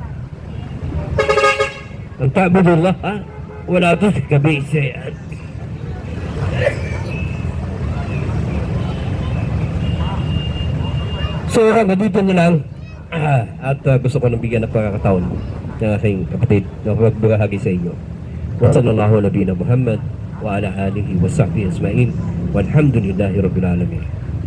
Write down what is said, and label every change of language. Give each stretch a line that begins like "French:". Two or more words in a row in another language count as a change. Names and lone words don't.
Filipino: Ang ta'budullah, ha? Wala to sa kabisa yan. So hanggang dito na lang at gusto ko nang bigyan ng pagkakataon ng aking kapatid na magbahagi sa inyo.
Arabic: وصلى الله نبينا محمد وعلى آله وصحبه أجمعين والحمد لله رب العالمين.